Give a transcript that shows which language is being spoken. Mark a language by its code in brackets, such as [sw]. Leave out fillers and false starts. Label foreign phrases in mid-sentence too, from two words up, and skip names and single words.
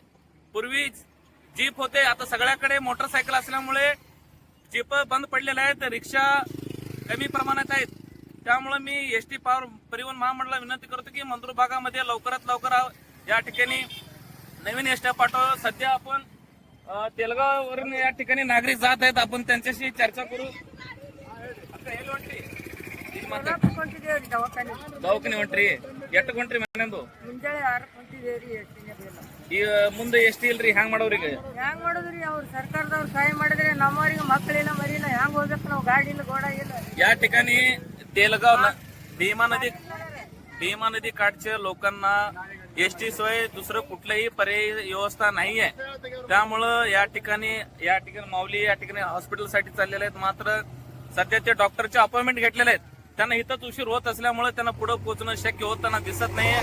[mr] पूर्वी जीप होते, आता सगळ्याकडे मोटरसायकल असल्यामुळे जीप बंद पडलेले आहेत, रिक्षा कमी प्रमाणात आहेत. त्यामुळे मी एसटी परिवहन महामंडळाला विनंती करतो की मंद्रुप भागामध्ये लवकरात लवकर या ठिकाणी नवीन एसट्या पाठवा. सध्या आपण तेलगाववरून या ठिकाणी नागरिक जात आहेत, आपण त्यांच्याशी चर्चा करू. [kn] ದವಾಖಾನೆ ಹೊಂಟ್ರಿ, ಎಷ್ಟು ಹೊಂಟ್ರಿ ಮನೆಂದು? ಮುಂಜಾನೆ 6 ಹೊಂಟಿದೇವ್ರಿ. ಈಗ ಮುಂದೆ ಎಷ್ಟು ಇಲ್ರಿ, ಹ್ಯಾಂಗ್ ಮಾಡೋರಿಗೆ? ಹ್ಯಾಂಗ್ ಮಾಡೋದ್ರಿ? ಅವ್ರು ಸರ್ಕಾರದವ್ರು ಸಹಾಯ ಮಾಡಿದ್ರೆ ನಮ್ಮವ್ರಿಗೆ ಮಕ್ಕಳಿಲ್ಲ ಮರಿಲ್ಲ, ಹ್ಯಾಂಗ್ ಹೋಗ್ಬೇಕು ನಾವು? ಗಾಡಿ ಇಲ್ಲ, ಗೋಡ ಇಲ್ಲ. [mr] या ठिकाणी तेलगाव भीमा नदी काठच्या लोकांना एसटी शिवाय दुसरं कुठलंही पर्यायी व्यवस्था नाहीये. त्यामुळं या ठिकाणी माऊली या ठिकाणी हॉस्पिटलसाठी चाललेले आहेत. मात्र सध्या ते डॉक्टरचे अपॉइंटमेंट घेतलेले आहेत. त्यांना इथंच उशीर होत असल्यामुळे त्यांना पुढे पोहोचणं शक्य होताना दिसत नाहीये.